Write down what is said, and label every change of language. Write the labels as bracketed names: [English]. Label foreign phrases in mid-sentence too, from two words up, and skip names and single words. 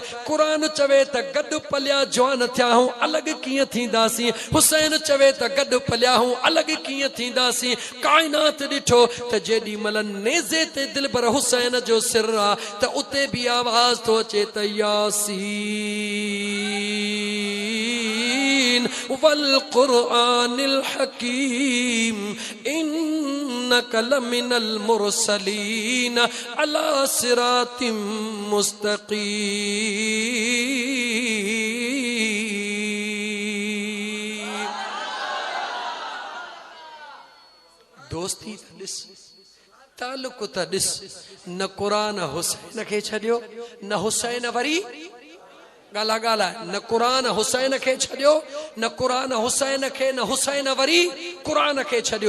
[Sindhi] क़ुरान चवे त गॾु पलिया जवान थिया हूं अलॻि कीअं थींदासीं, हुसैन चवे त गॾु पलिया हूं अलॻि कीअं थींदासीं। काइनात ॾिठो त जेॾी महिल नेज़े ते दिलबर हुसैन जो सिर आहे त उते भी आवाज़ थो अचे त [Arabic] يس والقرآن الحكيم إنك لمن المرسلين على صراط مستقيم. [Sindhi] दोस्ती त ॾिस, ताल्लुक़ त ॾिस, न क़ुरान हुसैन खे छॾियो न हुसैन वरी गाला गाला, न क़ुरान हुसैन खे छॾियो न क़ुरान हुसैन खे, न हुसैन वरी क़ुरान खे छॾियो।